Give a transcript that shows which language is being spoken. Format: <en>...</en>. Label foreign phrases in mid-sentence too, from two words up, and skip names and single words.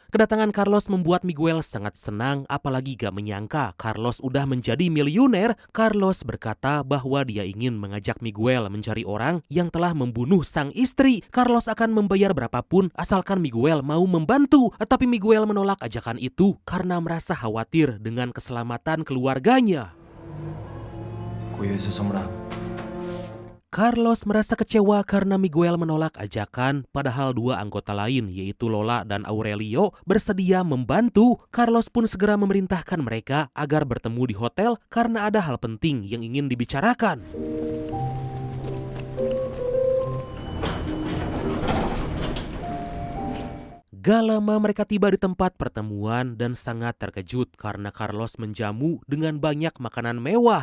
<id>Kedatangan Carlos membuat Miguel sangat senang, apalagi gak menyangka Carlos udah menjadi miliuner. Carlos berkata bahwa dia ingin mengajak Miguel mencari orang yang telah membunuh sang istri. Carlos akan membayar berapapun asalkan Miguel mau membantu. Tapi Miguel menolak ajakan itu karena merasa khawatir dengan keselamatan keluarganya.</id> <es>Cuídese, Sombra.</es> <id>Carlos merasa kecewa karena Miguel menolak ajakan, padahal dua anggota lain yaitu Lola dan Aurelio bersedia membantu. Carlos pun segera memerintahkan mereka agar bertemu di hotel karena ada hal penting yang ingin dibicarakan. Gak lama mereka tiba di tempat pertemuan dan sangat terkejut karena Carlos menjamu dengan banyak makanan mewah.</id>